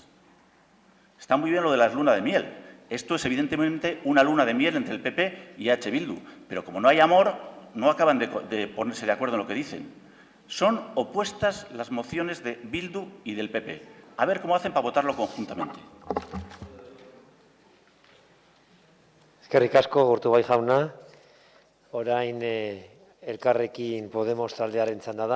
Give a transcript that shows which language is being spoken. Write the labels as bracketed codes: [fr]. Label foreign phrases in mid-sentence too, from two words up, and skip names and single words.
[es] Está muy bien lo de la luna de miel. Esto es evidentemente una luna de miel entre el PP y EH Bildu, pero como no hay amor, no acaban de ponerse de acuerdo en lo que dicen. Son opuestas las mociones de Bildu y del PP. A ver cómo hacen para votarlo conjuntamente. [eu] Eskerrik asko, Urtubay jauna. Orain Elkarrekin Podemos taldearen txanda da.